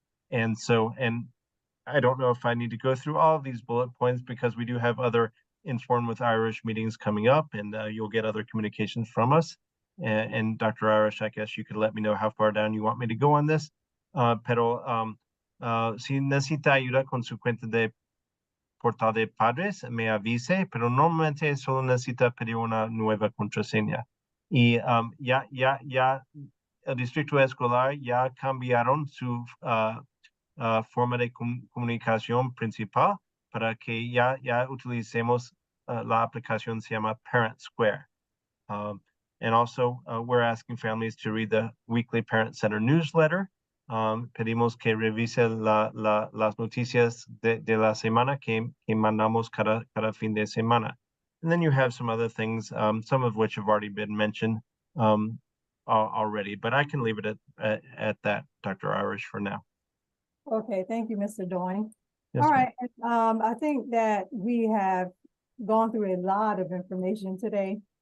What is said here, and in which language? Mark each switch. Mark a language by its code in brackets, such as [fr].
[en] And I don't know if I need to go through all of these bullet points, because we do have other Inform with Irish meetings coming up, and you'll get other communications from us. And Dr. Irish, I guess you could let me know how far down you want me to go on this. [es] Pero si necesita ayuda con su cuenta de portal de padres, me avise, pero normalmente solo necesita pedir una nueva contraseña. Y el distrito escolar ya cambiaron su forma de comunicación principal para que ya utilicemos la aplicación se llama Parent Square. [en] And also, we're asking families to read the weekly Parent Center newsletter. [es] Pedimos que revise las noticias de la semana que mandamos cada fin de semana. [en] And then you have some other things, some of which have already been mentioned already, but I can leave it at that, Dr. Irish, for now. Okay, thank you, Mr. Doing. Yes, All ma'am. right, I think that we have gone through a lot of information today.